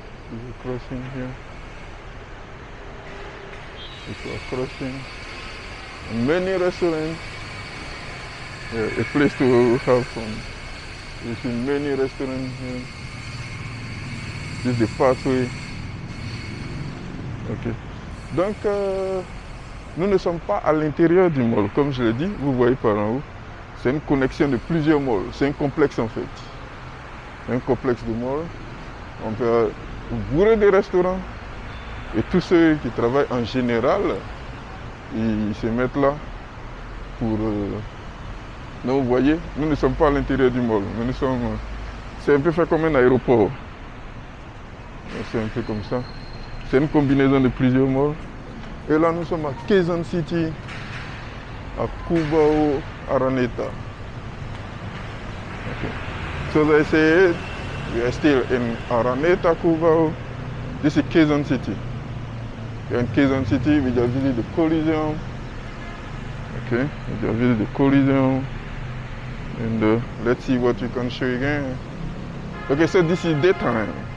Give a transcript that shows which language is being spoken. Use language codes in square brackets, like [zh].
[en] People crossing here. People are crossing. And many restaurants. Yeah, a place to have fun. You see many restaurants here. This is the pathway. Ok. [fr] Donc, nous ne sommes pas à l'intérieur du mall, comme je l'ai dit, vous voyez par en haut. C'est une connexion de plusieurs malls. C'est un complexe en fait. Un complexe de malls. On peut bourrer des restaurants. Et tous ceux qui travaillent en général, ils se mettent là pour... Donc vous voyez, nous ne sommes pas à l'intérieur du mall. Nous sommes... C'est un peu fait comme un aéroport. C'est un peu comme ça. C'est une combinaison de plusieurs malls. Et là, nous sommes à Quezon City, à Cubao, Araneta. Okay. [en] So as I said, we are still in Araneta, Cubao. This is Quezon City. In Quezon City, we just visited the Coliseum. Okay, we just visited the Coliseum. And let's see what we can show you again. Okay, so this is daytime.